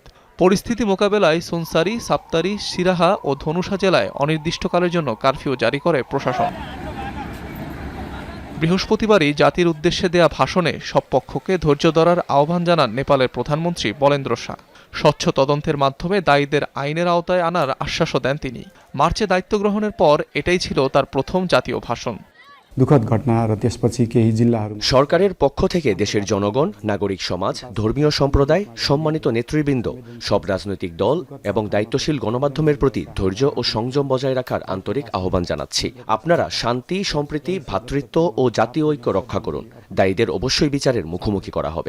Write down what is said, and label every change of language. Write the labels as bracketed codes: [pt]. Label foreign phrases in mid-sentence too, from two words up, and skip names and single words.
[bn] পরিস্থিতি মোকাবেলায় সুনসারি, সাপ্তারি, সিরাহা ও ধনুষা জেলায় অনির্দিষ্টকালের জন্য কারফিউ জারি করে প্রশাসন। বৃহস্পতিবারই জাতির উদ্দেশ্যে দেয়া ভাষণে সব পক্ষকে ধৈর্য ধরার আহ্বান জানান নেপালের প্রধানমন্ত্রী বলেন্দ্র শাহ। স্বচ্ছ তদন্তের মাধ্যমে দায়ীদের আইনের আওতায় আনার আশ্বাসও দেন তিনি। মার্চে দায়িত্ব গ্রহণের পর এটাই ছিল তার প্রথম জাতীয় ভাষণ। [ne] दुखद घटना र त्यसपछि केही जिल्लाहरू [bn] সরকারের পক্ষ থেকে দেশের জনগণ, নাগরিক সমাজ, ধর্মীয় সম্প্রদায়, সম্মানিত নেতৃবৃন্দ, সব রাজনৈতিক দল এবং দায়িত্বশীল গণমাধ্যমের প্রতি ধৈর্য ও সংযম বজায় রাখার আন্তরিক আহ্বান জানাচ্ছি। আপনারা শান্তি, সম্প্রীতি, ভ্রাতৃত্ব ও জাতীয় ঐক্য রক্ষা করুন। দায়ীদের অবশ্যই বিচারের মুখোমুখি করা হবে।